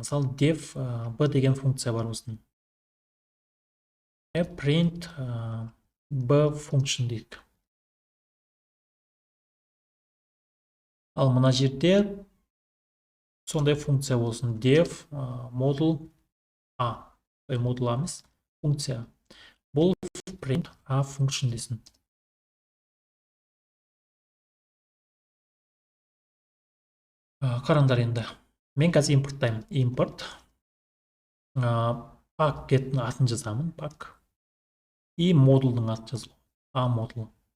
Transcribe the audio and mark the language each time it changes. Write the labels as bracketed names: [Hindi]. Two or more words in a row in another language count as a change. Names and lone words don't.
[Kazakh] Мысалы, [English] def b [Kazakh] деген функция бар болсын. [English] Print b function [Kazakh] дейік. Ал мына жерде сондай функция болсын. Def модул A. Модул A емес, функция. Бұл [English] print A function [Kazakh] дейсін. Қараңдар енді. Мен қазір импорттаймын. Импорт. Пакеттің атын жазамын. Пак. И модулдың атын жазылу. A модулы.